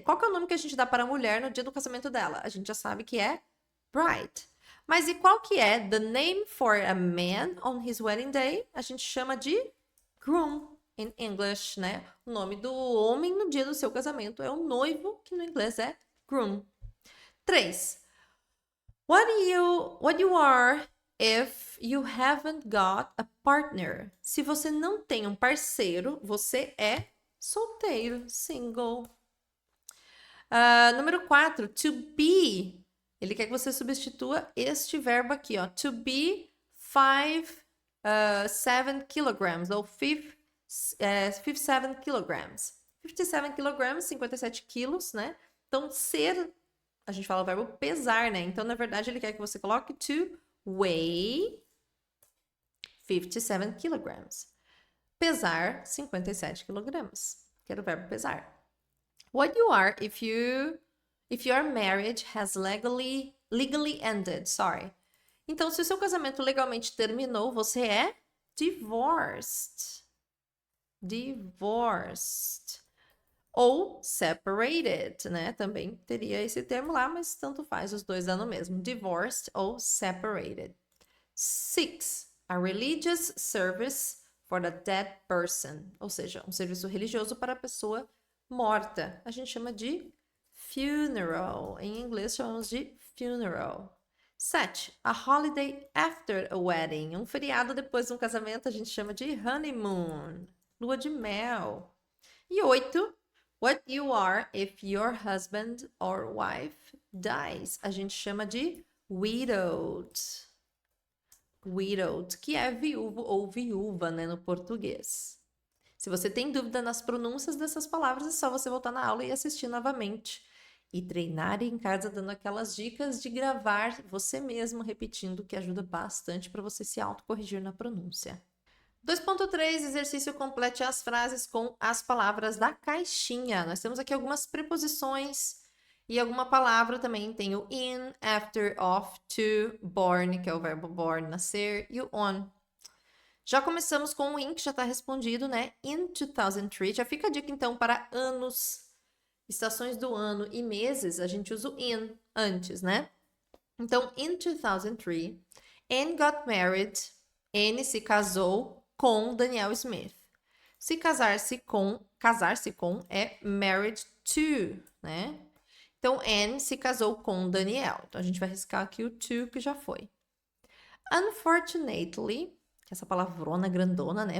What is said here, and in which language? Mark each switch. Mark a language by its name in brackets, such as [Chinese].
[Portuguese] Qual que é o nome que a gente dá para a mulher no dia do casamento dela? A gente já sabe que é bride. Mas e qual que é [English] the name for a man on his wedding day? [Portuguese] A gente chama de groom in English, né? O nome do homem no dia do seu casamento é o noivo, que no inglês é groom. 3. [English] What you are if you haven't got a partner? [Portuguese] Se você não tem um parceiro, você é solteiro, single. Número 4, to be. Ele quer que você substitua este verbo aqui, ó. [English] To be 7 kilograms, ou 57 kilograms. [Portuguese] 57 kilograms, 57 quilos, né? Então, ser, a gente fala o verbo pesar, né? Então, na verdade, ele quer que você coloque [English] to weigh 57 kilograms. [Portuguese] Pesar 57 quilogramas. Que era o verbo pesar. [English] What you are if your marriage has legally ended, sorry. [Portuguese] Então, se o seu casamento legalmente terminou, você é divorced. Divorced. Ou separated, né? Também teria esse termo lá, mas tanto faz, os dois dão no mesmo. Divorced ou separated. 6. [English] A religious service for the dead person. [Portuguese] Ou seja, um serviço religioso para a pessoa morta. A gente chama de funeral. Em inglês chamamos de funeral. 7. [English] A holiday after a wedding. [Portuguese] Um feriado depois de um casamento a gente chama de honeymoon. Lua de mel. E 8. [English] What you are if your husband or wife dies. [Portuguese] A gente chama de widowed. Widowed, que é viúvo ou viúva, né, no português. Se você tem dúvida nas pronúncias dessas palavras, é só você voltar na aula e assistir novamente. E treinar em casa dando aquelas dicas de gravar você mesmo repetindo, que ajuda bastante para você se autocorrigir na pronúncia. 2.3, exercício complete as frases com as palavras da caixinha. Nós temos aqui algumas preposições e alguma palavra também. Tem o in, after, off, to, born, que é o verbo born, nascer, e o on. Já começamos com o in, que já está respondido, né? [English] In 2003. [Portuguese] Já fica a dica, então, para anos, estações do ano e meses, a gente usa o in antes, né? Então, [English] in 2003, Anne got married. [Portuguese] Anne se casou com Daniel Smith. Se casar-se com é married to, né? Então, Anne se casou com Daniel. Então, a gente vai riscar aqui o to, que já foi. Unfortunately, que é essa palavrona grandona, né?